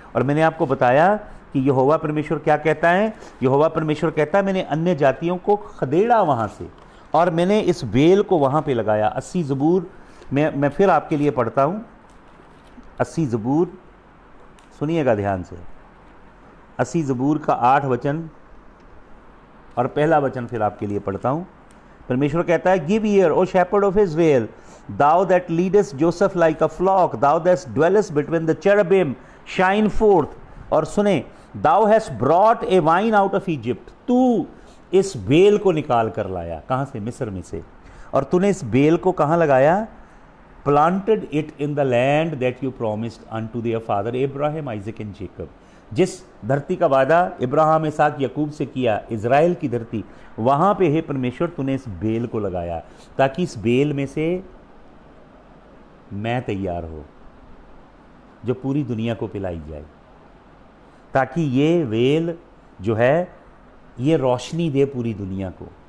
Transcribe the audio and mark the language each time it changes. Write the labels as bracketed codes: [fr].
[hi] और मैंने आपको बताया कि यहोवा परमेश्वर क्या कहता है? यहोवा परमेश्वर कहता है मैंने अन्य जातियों को खदेड़ा वहाँ से और मैंने इस बेल को वहाँ पे लगाया। 80 ज़बूर मैं फिर आपके लिए पढ़ता हूँ। 80 ज़बूर सुनिएगा ध्यान से। 80 ज़बूर का 8 वचन और पहला वचन फिर आपके लिए पढ़ता हूँ। परमेश्वर कहता है, [en] Give ear O shepherd of Israel, thou that leadest Joseph like a flock, thou that dwellest between the cherubim, shine forth। [hi] और सुने, [en] thou hast brought a wine out of Egypt, [hi] तू इस बेल को निकाल कर लाया। कहाँ से? मिस्र में से। और तूने इस बेल को कहाँ लगाया? [en] planted it in the land that you promised unto their father Abraham, Isaac and Jacob। [hi] जिस धरती का वादा इब्राहिम, इसहाक, याकूब से किया, इज़राइल की धरती, वहाँ पे हे परमेश्वर तूने इस बेल को लगाया ताकि इस बेल में से मैं तैयार हो जो पूरी दुनिया को पिलाई जाए, ताकि ये बेल जो है ये रोशनी दे पूरी दुनिया को।